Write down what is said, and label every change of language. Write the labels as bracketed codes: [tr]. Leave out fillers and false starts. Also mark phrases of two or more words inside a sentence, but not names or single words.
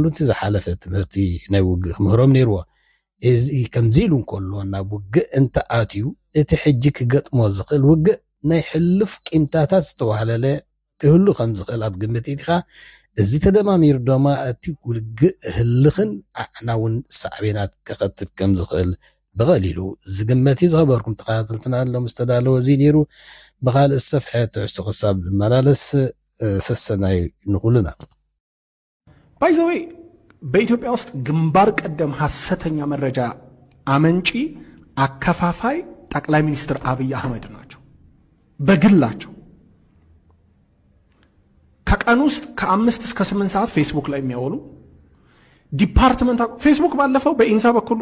[ti] እቲ ዝሓለፈ ትምህርቲ ናይ ውግእ ክምህሮም ነይርዎ። እዚ ከምዚ ኢሉ እንከሎ ናብ ውግእ እንተኣትዩ እቲ ሕጂ ክገጥሞ ዝኽእል ውግእ ናይ ሕልፍ ቂምታታት ዝተዋህለለ ክህሉ ከም ዝኽእል ኣብ ግምት ኢትኻ። እዚ ተደማሚሩ ድማ እቲ ውግእ ህልኽን ኣዕናውን ሳዕቤናት ክኸትት ከም ዝኽእል ብቐሊሉ ዝግመት እዩ። ዝኸበርኩም ተኸታተልትና ሎም ዝተዳለወ እዚ ነይሩ። ብኻልእ ሰፍሐ ትሕዝቶ ክሳብ ዝመላለስ ሰሰናይ ንኹልና። [en] by the way [am] በኢትዮጵያ ውስጥ ግንባር ቀደም ሐሰተኛ መረጃ አመንጪ አከፋፋይ ጠቅላይ ሚኒስትር አብይ አህመድ ናቸው። በግላቸው ከቀን ውስጥ ከ5 እስከ 8 ሰዓት ፌስቡክ ላይ የሚያወሉ ዲፓርትመንት ፌስቡክ ባለፈው በኢንሳ በኩል